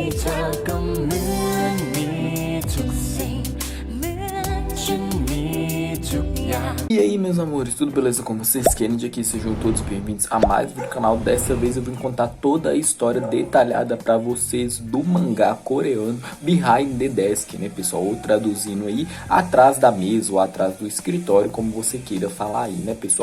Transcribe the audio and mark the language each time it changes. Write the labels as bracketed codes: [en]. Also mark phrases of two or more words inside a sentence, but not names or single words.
[th] ธอก็เหมือนมีทุกสิ่งเหมือนฉันมีทุกอย่าง [pt] E aí, meus amores, tudo beleza com vocês? Kennedy aqui, sejam todos bem-vindos a mais um vídeo do canal. Dessa vez eu vim contar toda a história detalhada pra vocês do mangá coreano Behind the Desk, né, pessoal? Ou traduzindo aí, atrás da mesa ou atrás do escritório, como você queira falar aí, né, pessoal?